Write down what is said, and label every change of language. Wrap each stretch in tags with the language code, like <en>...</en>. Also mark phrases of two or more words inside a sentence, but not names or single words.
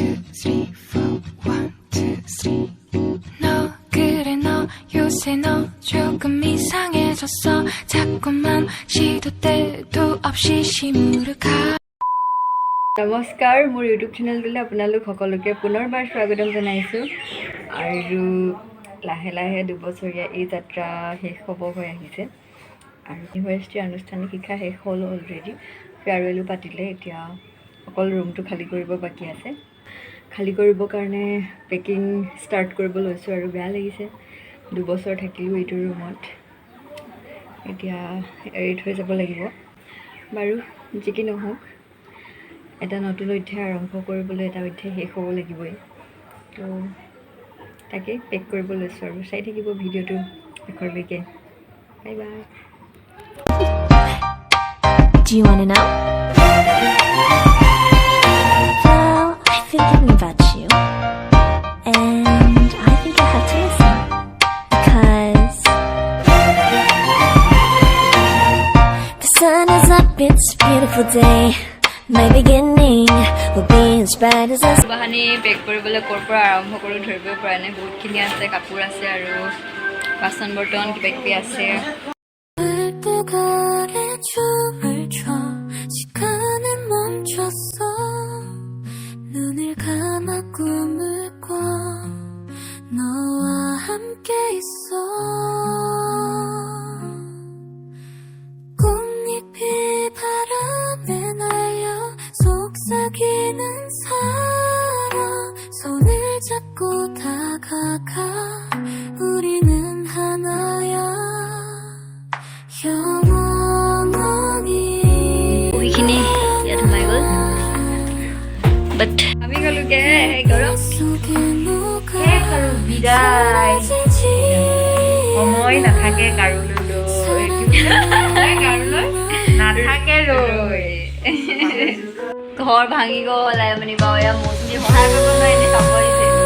<en>three, four, 1, 2, 3.</en> <ko>너 그래 너 요새 너 조금 이상해졌어. 자꾸만 시도 때도 없이 시무룩하.</ko> <as>নমস্কাৰ মোৰ ইউটিউব চেনেলটোলৈ আপোনালোক সকলোকে পুনৰবাৰ স্বাগতম জনাইছোঁ আৰু লাহে লাহে দুবছৰীয়া এই যাত্ৰা শেষ হ'ব হৈ আহিছে আৰু ইউনিভাৰ্চিটিৰ আনুষ্ঠানিক শিক্ষা শেষ হ'ল</as> <en>already farewell</en> <as>পাতিলে এতিয়া অকল ৰুমটো খালী কৰিব বাকী আছে খালী কৰিবৰ কাৰণে</as> <en>packing start</en> <as>কৰিব লৈছোঁ আৰু বেয়া লাগিছে দুবছৰ থাকিলোঁ এইটো ৰুমত এতিয়া এৰি থৈ যাব লাগিব বাৰু যি কি নহওক এটা নতুন অধ্যায় আৰম্ভ কৰিবলৈ এটা অধ্যায় শেষ হ'ব লাগিবই তো তাকে পেক কৰিব লৈছোঁ আৰু চাই থাকিব ভিডিঅ'টো শেষলৈকে</as> <en>bye bye Do you want to know? Well, I've been thinking about you, and I think I have to listen, because the sun is up, it's a beautiful day. My beginning will be as bright as the sun.</en> <as>বাহানি পেক কৰিবলৈ ক'ৰ পৰা আৰম্ভ কৰোঁ ধৰিবই পৰা নাই বহুতখিনি আছে কাপোৰ আছে আৰু বাচন বৰ্তন কিবা কিবি আছে</as> <ko>춤을 춰 시간은 멈췄어 눈을 감아 꿈을 꿔 너와 함께 있어 꽃잎이 바람에 날려 속삭이는 사랑 손을 잡고 다가가 우리는 하나야</ko> <as>বহুখিনি ইয়াত সোমাই গ'ল বাট আমি গ'লোগে গৰম শেষ আৰু বিদায় সময় নাথাকে কাৰোলৈ নাথাকে ৰৈ ঘৰ ভাঙি গ'ল মানে বাৰু এয়া মৌচুমী সহায় কৰিব নোৱাৰিলে চাব আহিছে</as>